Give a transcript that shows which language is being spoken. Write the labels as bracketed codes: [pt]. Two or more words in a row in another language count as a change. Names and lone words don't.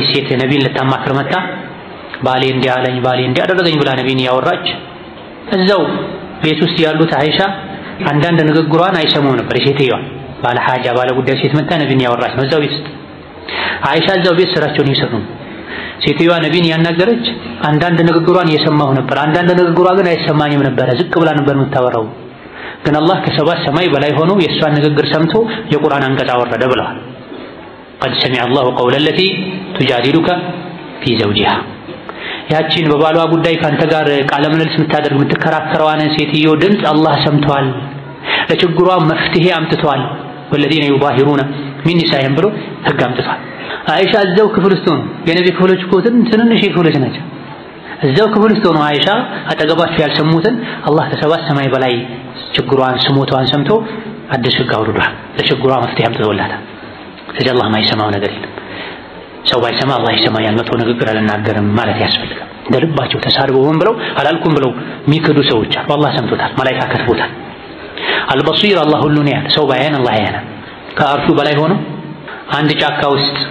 [am] ሴት ነቢይን ልታማክር መጣ። ባሌ እንዲያለኝ ባሌ እንዲያደረገኝ ብላ ነቢይን ያወራች። እዛው ቤት ውስጥ ያሉት አይሻ አንዳንድ ንግግሯን አይሰሙም ነበር። ሴትየዋ ባለ ሐጃ ባለ ጉዳይ ሴት መጣ ነቢይን ያወራች ነው እዛው ቤት ውስጥ። አይሻ እዛው ቤት ስራቸውን ይሰሩ። ሴትየዋ ነቢይን ያናገረች አንዳንድ ንግግሯን እየሰማሁ ነበር፣ አንዳንድ ንግግሯ ግን አይሰማኝም ነበር፣ ዝቅ ብላ ነበር የምታወራው። ግን አላህ ከሰባት ሰማይ በላይ ሆኖ የእሷን ንግግር ሰምቶ የቁርአን አንቀጽ አወረደ ብለዋል። [ar] قد سمع الله قول التي تجادلك في [am] زوجها ያቺን በባሏ ጉዳይ ካንተ ጋር ቃለ ምልልስ የምታደርግ የምትከራከረዋን ሴትዮ ድምፅ አላህ ሰምቷል፣ ለችግሯ መፍትሄ አምጥቷል። [ar] والذين يظاهرون من نسائهم [am] ብሎ ህግ አምጥቷል። አይሻ እዛው ክፍል ውስጥ ነው። የነብይ ክፍሎች እኮ ትንንሽ ክፍሎች ናቸው። እዛው ክፍል ውስጥ ነው አይሻ አጠገባቸው ያልሰሙትን አላህ ከሰባት ሰማይ በላይ ችግሯን ስሞቷን ሰምቶ አዲስ ህግ አውርዷል። ለችግሯ መፍትሄ አምጥቶላታል። ስለዚህ አላህ ማይሰማው ነገር የለም። ሰው ባይሰማ አላህ ይሰማኛል መጥፎ ንግግር አልናገርም ማለት ያስፈልጋል። እንደልባቸው ተሳርበው ሆን ብለው አላልኩም ብለው የሚክዱ ሰዎች አሉ። አላህ ሰምቶታል፣ መላእክት ከትቦታል። አልበሲር አላህ ሁሉን ያያል። ሰው ባያየን አላህ ያያናል። ከአርሹ በላይ ሆኖ አንድ ጫካ ውስጥ